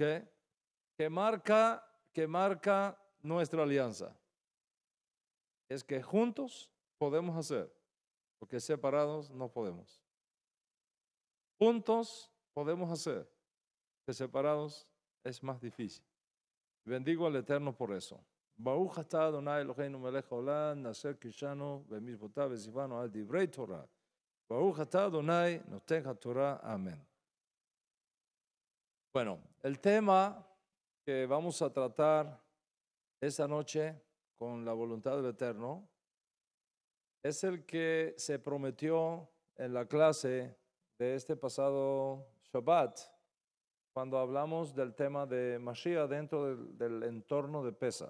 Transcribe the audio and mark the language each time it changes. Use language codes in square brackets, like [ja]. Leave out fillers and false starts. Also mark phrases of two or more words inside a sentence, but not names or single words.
[es] Que marca nuestra alianza. Es que juntos podemos hacer, porque separados no podemos. Juntos podemos hacer, que separados es más difícil. Bendigo al Eterno por eso. [he] ברוך אתה אדוני אלוהינו מלך העולם, נסר קישנו במשפטיו וציוונו על דברי תורה. ברוך אתה אדוני נותן התורה. [es] Amén. Bueno, el tema que vamos a tratar esta noche con la voluntad del Eterno es el que se prometió en la clase de este pasado Shabbat, cuando hablamos del tema de Mashiach dentro del entorno de Pesaj.